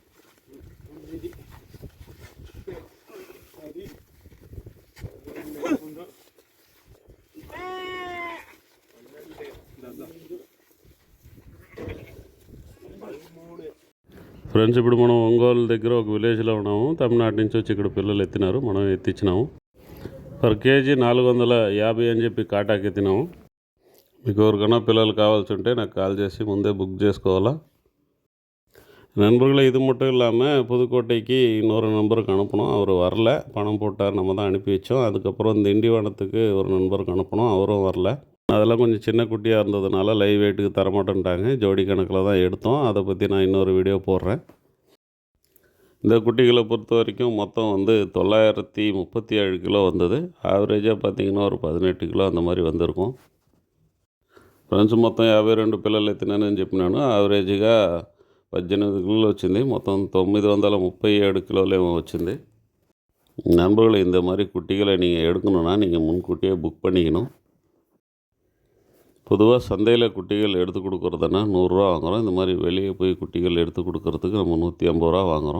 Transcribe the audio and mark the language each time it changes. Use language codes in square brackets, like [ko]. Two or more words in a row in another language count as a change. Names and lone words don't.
[te] ఫ్రెండ్స్, ఇప్పుడు మనం ఒంగోలు దగ్గర ఒక విలేజ్లో ఉన్నాము. తమిళనాడు నుంచి వచ్చి ఇక్కడ పిల్లలు ఎత్తినారు, మనం ఎత్తిచ్చినాము. [en] per kg [te] 450 అని చెప్పి కాటాకి ఎత్తినాము. మీకు ఎవరికైనా పిల్లలు కావాల్సి ఉంటే నాకు కాల్ చేసి ముందే புக் చేసుకోవాలా. [ta] நண்பர்களை இது மட்டும் இல்லாமல் புதுக்கோட்டைக்கு இன்னொரு நண்பருக்கு அனுப்பணும். அவர் வரல, பணம் போட்டார், நம்ம தான் அனுப்பி வச்சோம். அதுக்கப்புறம் திண்டிவனத்துக்கு ஒரு நண்பருக்கு அனுப்பணும், அவரும் வரல. அதெல்லாம் கொஞ்சம் சின்ன குட்டியாக இருந்ததுனால லைவ் வெயிட்டுக்கு தரமாட்டேன்ட்டாங்க. ஜோடி கணக்கில் தான் எடுத்தோம். அதை பற்றி நான் இன்னொரு வீடியோ போடுறேன். இந்த குட்டிகளை பொறுத்த வரைக்கும் மொத்தம் 937 கிலோ வந்தது. ஆவரேஜாக பார்த்திங்கன்னா ஒரு 18 கிலோ அந்த மாதிரி வந்திருக்கும். [te] ఫ్రెండ్స్, మొత్తం 52 పిల్లలు ఎత్తినానని చెప్పినాను. యావరేజ్గా 18 కిలోలు వచ్చింది. మొత్తం 937 கிலோலேயும் వచ్చింది. [ta] நண்பர்களை, இந்த மாதிரி குட்டிகளை நீங்கள் எடுக்கணுன்னா நீங்கள் முன்கூட்டியே புக் பண்ணிக்கணும். பொதுவாக சந்தையில் குட்டிகள் எடுத்து கொடுக்குறதுனா 100 ரூபா வாங்குகிறோம். இந்த மாதிரி வெளியே போய் குட்டிகள் எடுத்து கொடுக்கறதுக்கு நம்ம 150 ரூபா வாங்குகிறோம்.